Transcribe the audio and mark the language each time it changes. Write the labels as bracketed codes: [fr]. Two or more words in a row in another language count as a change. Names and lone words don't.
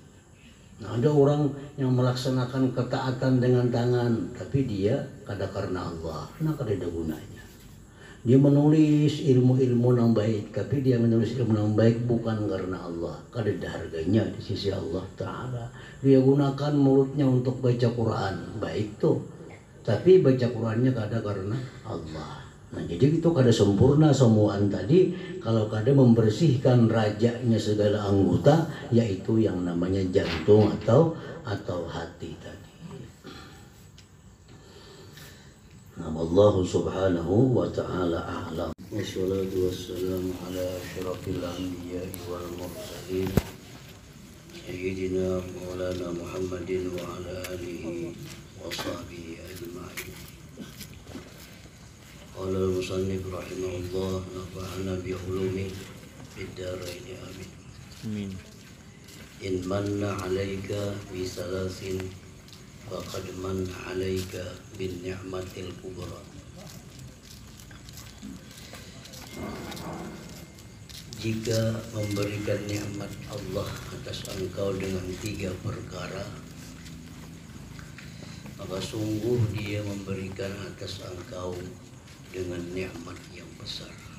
[bjn] Nah, ada orang yang melaksanakan ketaatan dengan tangan, tapi dia kada karena Allah, nah kada ada gunanya. Dia menulis ilmu-ilmu yang baik, tapi dia menulis ilmu yang baik bukan karena Allah, kada ada harganya di sisi Allah Ta'ala. Dia gunakan mulutnya untuk baca Quran, baik tuh, tapi baca Qurannya kada karena Allah. Nah jadi itu kada sempurna semuaan tadi kalau kada membersihkan rajanya segala anggota, yaitu yang namanya jantung atau hati tadi. [ar] Nah الله سبحانه وتعالى أعلم. والصلاة والسلام على أشرف الأنبياء والمرسلين سيدنا مولانا محمد وعلى آله وصحبه أجمعين. قال المصنف رحمه الله نفعنا بعلومه في الدارين آمين. Amin. إن من عليك بثلاث فقد من عليك بالنعمة الكبرى. [ms] Jika memberikan nikmat Allah atas engkau dengan 3 perkara, maka sungguh Dia memberikan atas engkau dengan nikmat yang besar.